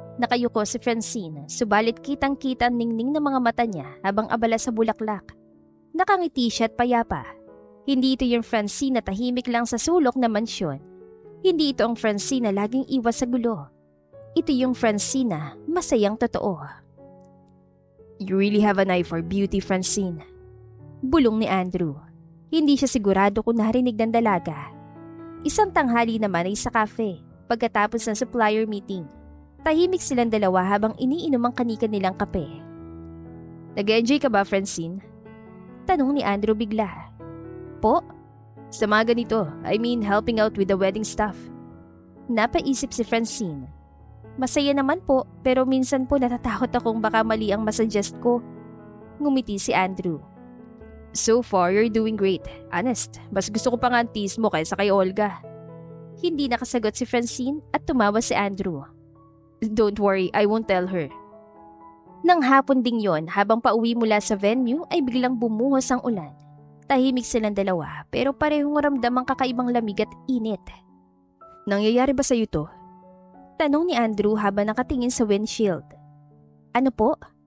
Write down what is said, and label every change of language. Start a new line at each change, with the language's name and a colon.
Filipino: Nakayuko si Francine, subalit kitang-kita ang ningning ng mga mata niya habang abala sa bulaklak. Nakangiti siya at payapa. Hindi ito yung Francine na tahimik lang sa sulok na mansyon. Hindi ito ang Francine na laging iwas sa gulo. Ito yung Francine na masayang totoo.
English: "You really have an eye for beauty, Francine."
Filipino: Bulong ni Andrew. Hindi siya sigurado kung narinig ng dalaga. Isang tanghali naman ay sa cafe, pagkatapos ng supplier meeting. Tahimik silang dalawa habang iniinom ang kanika nilang kape. "Nag-enjoy ka ba, Francine?" Tanong ni Andrew bigla. "Po?" "Sa mga ganito,
English: I mean helping out with the wedding stuff."
Filipino: Napaisip si Francine. "Masaya naman po, pero minsan po natatakot akong baka mali ang masuggest ko." Ngumiti si Andrew.
English: So far, you're doing great.
Filipino: Honest, mas gusto ko pang antis mo kaysa kay Olga. Hindi nakasagot si Francine at tumawa si Andrew.
English: Don't worry, I won't tell her.
Filipino: Nang hapon ding yon, habang pauwi mula sa venue ay biglang bumuhos ang ulan. Tahimik silang dalawa pero parehong ramdam ang kakaibang lamig at init. Nangyayari ba sa'yo to? Tanong ni Andrew habang nakatingin sa windshield. Ano po?